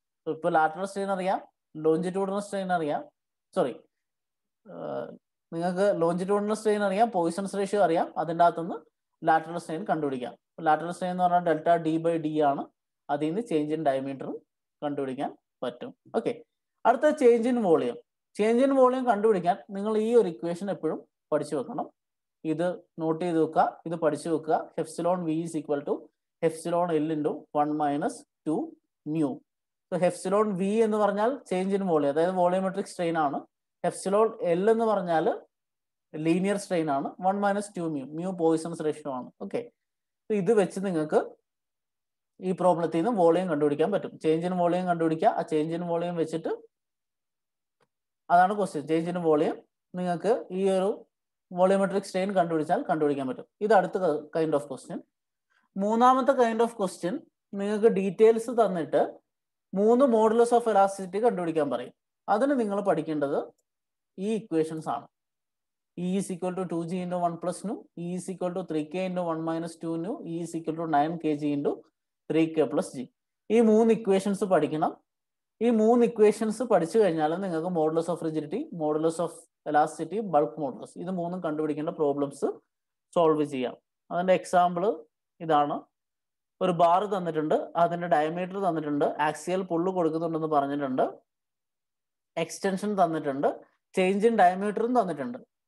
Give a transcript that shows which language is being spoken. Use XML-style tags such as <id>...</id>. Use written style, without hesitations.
<ml>ഇപ്പോൾ lateral strain അറിയാം, longitudinal strain അറിയാം, നിങ്ങൾക്ക് ലോഞ്ചിറ്റ്യൂഡിനൽ സ്ട്രെയിൻ അറിയാം, പോയിസൺസ് റേഷ്യോ അറിയാം, അതിൻ്റെ അകത്തുനിന്ന് ലാറ്ററൽ സ്ട്രെയിൻ കണ്ടുപിടിക്കാം. ലാറ്ററൽ സ്ട്രെയിൻ എന്ന് പറഞ്ഞാൽ ഡെൽറ്റ D/D ആണ്. അതിൽ നിന്ന് ചേഞ്ച് ഇൻ ഡയമീറ്റർ കണ്ടുപിടിക്കാൻ പറ്റും. ഓക്കെ, അടുത്ത change in volume. Change in volume കണ്ടുപിടിക്കാൻ നിങ്ങൾ ഈ ഒരു ഇക്വേഷൻ എപ്പോഴും പഠിച്ചു വെക്കണം. ഇത് നോട്ട് ചെയ്ത് വെക്കുക, ഇത് പഠിച്ചു വെക്കുക.</ml> <en>Epsilon V is equal to epsilon L into 1 - 2 mu.</en> <ml>Epsilon V എന്ന് പറഞ്ഞാൽ ചേഞ്ച് ഇൻ വോളിയം, അതായത് വോളിയോമെട്രിക് സ്ട്രെയിൻ ആണ്. എപ്സിലോൺ L എന്ന് പറഞ്ഞാൽ ലീനിയർ സ്ട്രെയിൻ ആണ്. 1 - 2 mu. mu പോയിസൺസ് റേഷ്യോ ആണ്. ഓക്കെ, ഇത് വെച്ച് നിങ്ങൾക്ക് ഈ പ്രോബ്ലത്തിൽ നിന്ന് വോളിയം കണ്ടുപിടിക്കാൻ പറ്റും. ചേഞ്ച് ഇൻ വോളിയം കണ്ടുപിടിക്കുക. ആ ചേഞ്ച് ഇൻ വോളിയം വെച്ചിട്ട്, അതാണ് ക്വസ്റ്റ്യൻ. ചേഞ്ച് ഇൻ വോളിയം നിങ്ങൾക്ക് ഈ ഒരു വോളിയോമെട്രിക് സ്ട്രെയിൻ കണ്ടുപിടിക്കാൻ പറ്റും. ഇത് അടുത്ത കൈൻഡ് ഓഫ് ക്വസ്റ്റ്യൻ. മൂന്നാമത്തെ കൈൻഡ് ഓഫ് ക്വസ്റ്റ്യൻ, നിങ്ങൾക്ക് ഡീറ്റെയിൽസ് തന്നിട്ട് 3 മോഡുലസ് ഓഫ് എലാസ്റ്റിസിറ്റി കണ്ടുപിടിക്കാൻ പറയും. അതിന് നിങ്ങൾ പഠിക്കേണ്ടത് ഈ ഇക്വേഷൻസ് ആണ്.</ml> <en>E is equal to 2g into 1 plus nu, E is equal to 3k into 1 minus 2 nu, E is equal to 9kg into 3k plus g.</en> <ml>ഈ 3 ഇക്വേഷൻസ് പഠിക്കണം. ഈ 3 ഇക്വേഷൻസ് പഠിച്ചു കഴിഞ്ഞാൽ നിങ്ങൾക്ക് modulus of rigidity, modulus of elasticity, bulk modulus, ഇത് 3ഉം കണ്ടുപിടിക്കേണ്ട problems solve ചെയ്യാം. അതിന്റെ example ഇതാണ്. ഒരു ബാർ തന്നിട്ടുണ്ട്, അതിന്റെ ഡയമീറ്റർ തന്നിട്ടുണ്ട്, ആക്സിയൽ പുള്ള് കൊടുക്കുന്നുണ്ടെന്ന് പറഞ്ഞിട്ടുണ്ട്, എക്സ്റ്റൻഷൻ തന്നിട്ടുണ്ട്, ചേഞ്ച് ഇൻ ഡയമീറ്ററും തന്നിട്ടുണ്ട്.</ml>